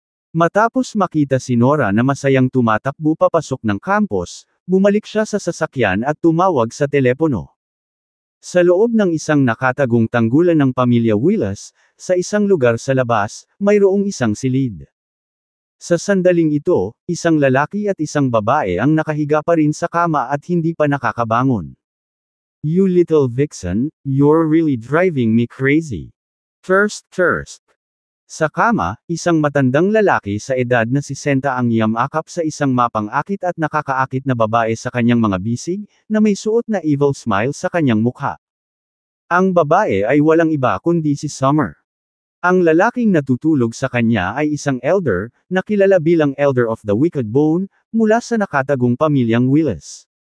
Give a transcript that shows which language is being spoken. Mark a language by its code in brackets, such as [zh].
[tl] Matapos makita si Nora na masayang tumatakbo papasok ng campus, bumalik siya sa sasakyan at tumawag sa telepono. Sa loob ng isang nakatagong tanggulan ng pamilya Willis, sa isang lugar sa labas, mayroong isang silid. Sa sandaling ito, isang lalaki at isang babae ang nakahiga pa rin sa kama at hindi pa nakakabangon. [en] You little vixen, you're really driving me crazy. Thirst. [tl] Sa kama, isang matandang lalaki sa edad na 60 ang yamakap sa isang mapang-akit at nakakaakit na babae sa kanyang mga bisig, na may suot na evil smile sa kanyang mukha. Ang babae ay walang iba kundi si Summer. Ang lalaking natutulog sa kanya ay isang elder, na kilala bilang Elder of the Wicked Bone, mula sa nakatagong pamilyang Willis.